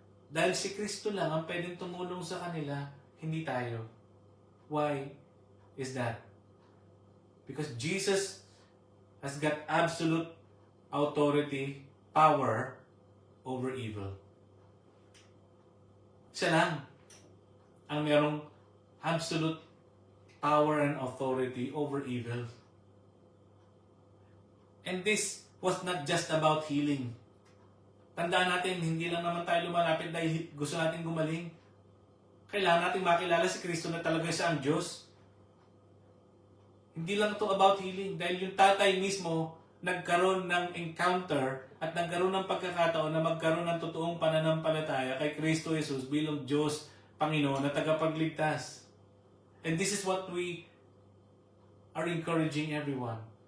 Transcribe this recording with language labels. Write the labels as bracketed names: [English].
[Filipino] Dahil si Kristo lang ang pwedeng tumulong sa kanila, hindi tayo. [English] Why is that? Because Jesus has got absolute authority, power over evil. [Filipino] Siya lang ang merong [English] absolute power and authority over evil. And this was not just about healing. [Filipino] Tandaan natin, hindi lang naman tayo lumalapit dahil gusto natin gumaling. Kailangan natin makilala si Kristo na talaga siya ang Diyos. Hindi lang ito [English] about healing. [Filipino] Dahil yung tatay mismo nagkaroon ng encounter at nagkaroon ng pagkakataon na magkaroon ng totoong pananampalataya kay Kristo Jesus bilang Diyos, Panginoon na tagapagligtas. [English] And this is what we are encouraging everyone.